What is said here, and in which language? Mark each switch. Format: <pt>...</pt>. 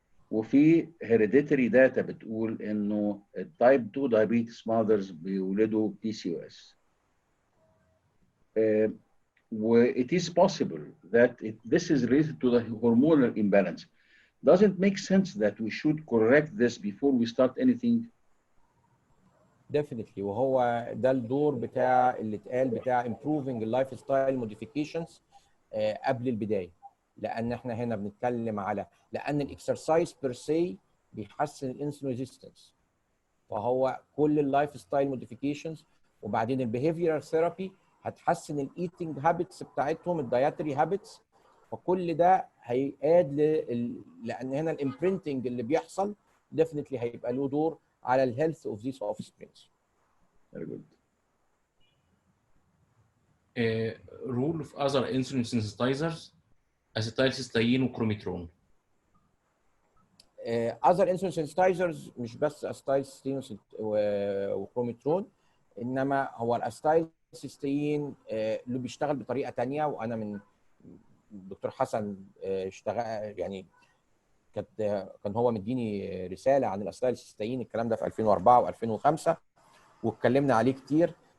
<ar>وفي هيريديتري داتا بتقول انه التايب 2 diabetes mothers بيولدوا بي سي او اس.</ar> <en>it is possible that this is related to the hormonal imbalance. Does it make sense that we should correct this before we start anything? Definitely.</en> <ar>وهو ده الدور بتاع اللي اتقال بتاع improving اللايف ستايل موديفيكيشنز قبل البدايه، لان احنا هنا بنتكلم على لان الاكسرسايز بير سي بيحسن الانسولين ريزيستنس، فهو كل اللايف ستايل موديفيكيشنز وبعدين البيهيفيرال ثيرابي هتحسن الايتنج هابتس بتاعتهم، الدايتري هابتس، فكل ده هيقاد لان هنا الامبرنتنج اللي بيحصل ديفنتلي هيبقى له دور على الهيلث اوف ذيس اوف سبرينجز.</ar> <en>Very good. Rule of other insulin sensitizers acetylcysteine وكروميترون. other insulin sensitizers</en> <ar>مش بس اسيتايلسيستين وكروميترون، انما هو الاسيتايلسيستين اللي بيشتغل بطريقه ثانيه، وانا من الدكتور حسن اشتغل يعني كان هو مديني رساله عن الاسيتايلسيستين، الكلام ده في 2004 و2005 واتكلمنا عليه كتير.</ar>